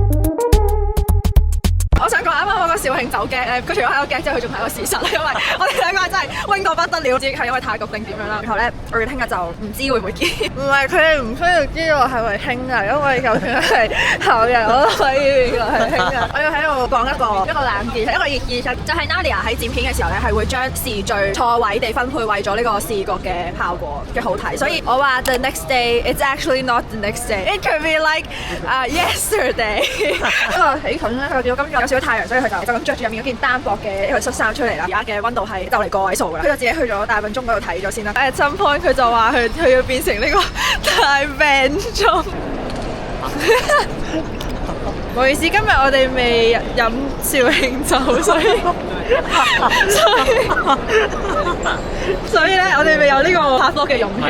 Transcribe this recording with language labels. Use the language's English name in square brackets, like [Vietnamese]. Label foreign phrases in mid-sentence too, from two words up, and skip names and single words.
[Cantonese] 我想講啱啱嗰個肇慶酒 gag 咧，佢除咗喺個 gag 之後，佢仲係個事實啦，因為我哋兩個真係 wing 到不得了，唔知係因為太焗定點樣啦。然後咧，我哋聽日就唔知會唔會見。唔係佢哋唔需要知我係咪兄弟，因為就算係後日我都可以話係兄弟。我要喺度講一個冷知識，一個熱知識，就係 Nadia 喺剪片嘅時候咧，係會將時序錯位地分配，為咗呢個視覺嘅效果嘅好睇。所以我話 [English] the next day it's actually not the next day, it could be like yesterday。 [Cantonese] 因為起裙咧，佢見到今日有少少太陽，所以佢就咁着住入面嗰件單薄嘅一個恤衫出嚟啦。而家嘅溫度係就嚟個位數㗎啦。佢就自己去咗大笨鐘嗰度睇咗先啦。 [English] At some point [Cantonese] 佢就話佢要變成呢個大笨鐘。唔好意思，今日我哋未飲紹興酒，所以咧，我哋未有呢個拍 vlog嘅勇氣。